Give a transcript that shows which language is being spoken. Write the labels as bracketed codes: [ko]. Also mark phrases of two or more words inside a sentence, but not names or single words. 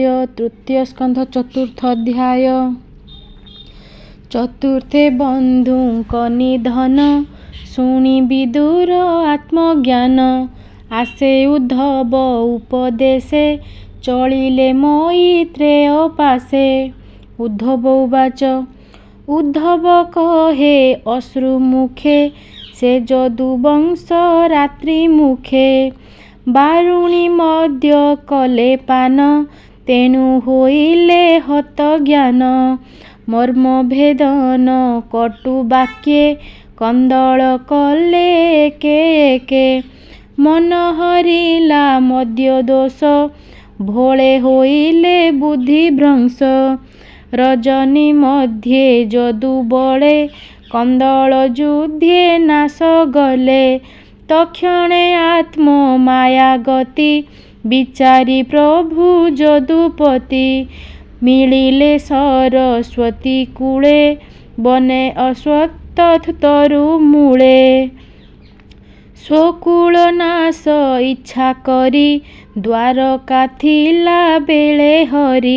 [or] ତୃତୀୟ ସ୍କନ୍ଧ ଚତୁର୍ଥ ଅଧ୍ୟାୟ। ଚତୁର୍ଥେ ବନ୍ଧୁକ ନିଧନ ଶୁଣି ବିଦୁର ଆତ୍ମଜ୍ଞାନ। ଆସେ ଉଦ୍ଧବ ଉପଦେଶେ ଚଳିଲେ ମୈତ୍ରେୟ ପାଶେ। ଉଦ୍ଧବ ଉବାଚ। ଉଦ୍ଧବ କହେ ଅଶ୍ରୁମୁଖେ ସେ ଯଦୁବଂଶ ରାତ୍ରି ମୁଖେ। ବାରୁଣୀ ମଦ୍ୟ କଲେ ପାନ ତେଣୁ ହୋଇଲେ ହତ ଜ୍ଞାନ। ମର୍ମ ଭେଦନ କଟୁ ବାକ୍ୟେ କନ୍ଦଳ କଲେ ଏକେ ଏକେ। ମନ ହରିଲା ମଦ୍ୟ ଦୋଷ ଭୋଳେ ହୋଇଲେ ବୁଦ୍ଧି ଭ୍ରଂଶ। ରଜନୀ ମଧ୍ୟେ ଯଦୁ ବଳେ କନ୍ଦଳ ଯୁଦ୍ଧେ ନାଶ ଗଲେ। ତକ୍ଷଣେ ଆତ୍ମ ମାୟା ଗତି ବିଚାରି ପ୍ରଭୁ ଯଦୁପତି। ମିଳିଲେ ସରସ୍ୱତୀ କୂଳେ ବନେ ଅଶ୍ୱତ୍ଥ ତରୁ ମୂଳେ। ସ୍ୱକୁଳ ନାଶ ଇଚ୍ଛା କରି ଦ୍ୱାରକା ଥିଲା ବେଳେ ହରି।